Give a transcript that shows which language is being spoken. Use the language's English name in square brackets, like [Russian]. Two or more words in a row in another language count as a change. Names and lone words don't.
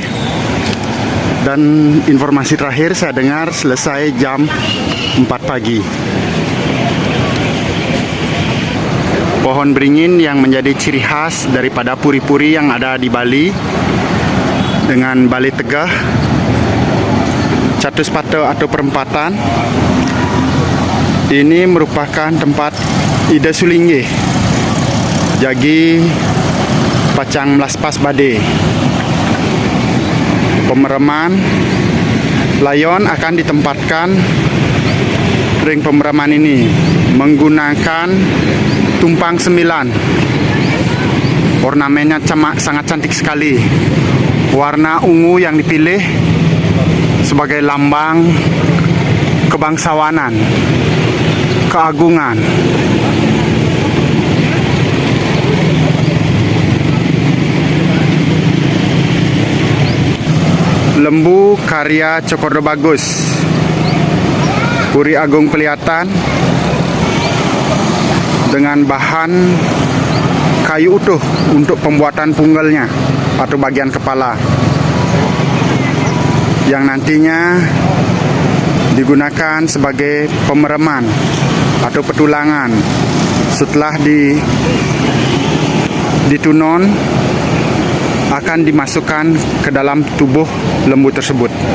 [Indonesian] Dan informasi terakhir saya dengar selesai jam 4 pagi. Pohon beringin yang menjadi ciri khas daripada puri-puri yang ada di Bali, dengan balai tegah, catus pata atau perempatan. Ini merupakan tempat Ida Sulinggi [Balinese] jagi pacang melaspas [Indonesian] badai. Pemereman layon akan ditempatkan ring pemereman ini menggunakan tumpang 9. Ornamennya sangat cantik sekali. Warna ungu yang dipilih sebagai lambang kebangsawanan, keagungan. Lembu karya Cokorda Bagus Puri Agung Pelihatan dengan bahan kayu utuh untuk pembuatan punggalnya atau bagian kepala, yang nantinya digunakan sebagai pemereman atau petulangan setelah ditunon akan dimasukkan ke dalam tubuh lembu tersebut.